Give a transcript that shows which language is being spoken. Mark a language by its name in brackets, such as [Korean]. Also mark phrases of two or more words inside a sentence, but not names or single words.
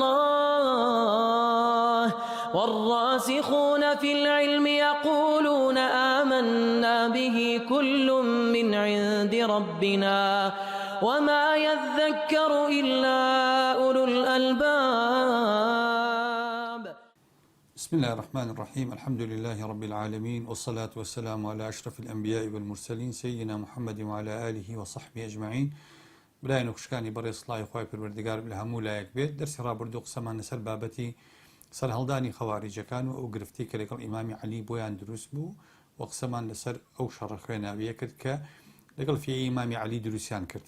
[Arabic] الله والراسخون في العلم يقولون آمنا به كل من عند ربنا وما يذكر إلا أولو الألباب. بسم الله الرحمن الرحيم. الحمد لله رب العالمين، والصلاة والسلام على أشرف الأنبياء والمرسلين سيدنا محمد وعلى آله وصحبه أجمعين. [Central Kurdish] برای نوکشکانی بەڕێز سڵای خۆی پروردگار لە هەموو لایەک بێت. دەرسی ڕابردوو قسەمان لەسەر بابەتی سەرهەڵدانی خەواریجەکان و ئەو گرفتی کە لەگەڵ ئیمامی عەلی بۆیان دروست بوو و قسەمان لەسەر ئەو شەڕە خوێناویە کرد کە لەگەڵ فێی ئیمامی عەلی دروستیان کرد.